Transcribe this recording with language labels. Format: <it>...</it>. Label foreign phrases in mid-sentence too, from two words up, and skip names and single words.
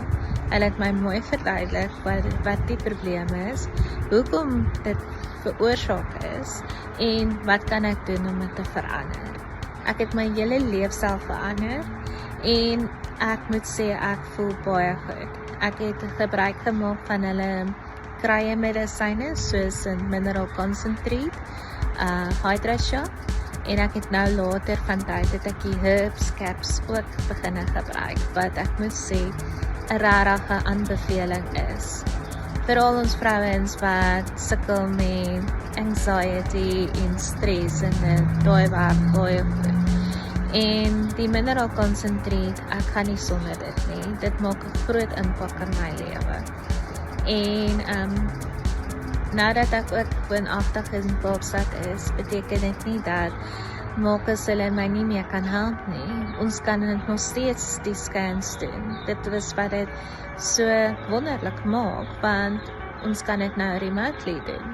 <af>Hulle het my mooi verduidelik wat die probleem is, hoekom dit veroorsaak is en wat kan ek doen om dit te verander. Ek het my hele leefstyl verander en ek moet sê ek voel baie goed. Ek het gebruik gemaak van hulle krye medisyne soos 'n</af> <en>mineral concentrate,</en> <af>hydra-shot, en ek het nou later van tyd het ek die</af> <en>herbs caps</en> <af>ook begin gebruik, wat ek moet sê 'n regte aanbeveling is. Veral ons vrouens wat sukkel met anxiety en stress en daai werk baie goed. En die</af> <en>mineral concentrate,</en> <af>ek kan nie sonder dit nie. Dit maak 'n groot impak in my lewe. En nou dat ek ook woonagtig in Kaapstad is, beteken dit nie dat Marcus hulle my nie meer kan help nie. Ons kan dit nog steeds die scans doen. Dit is wat dit so wonderlik maak, want ons kan dit nou remotely doen.</af>